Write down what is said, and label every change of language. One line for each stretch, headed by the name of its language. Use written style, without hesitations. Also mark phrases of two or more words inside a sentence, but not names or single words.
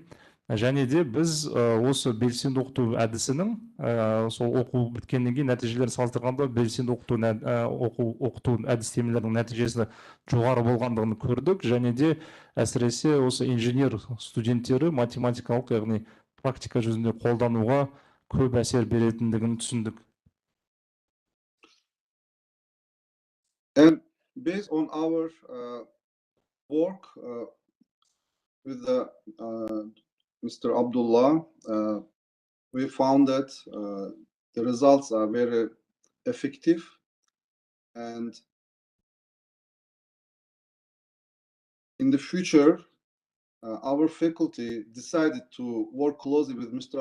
Kazakh: Және де біз осы белсенді оқыту әдісінің сол оқу біткеннен кейін нәтижелерін салыстырғанда белсенді оқыту әдістемелерінің нәтижесі жоғары болғандығын көрдік. Және де әсіресе осы инженер студенттері математикалық, яғни практика жүзінде қолдануға көп әсер беретіндігін түсіндік.
English: And based on our work with Mr. Abdullah, we found that the results are very effective, and in the future, our faculty decided to work closely with Mr.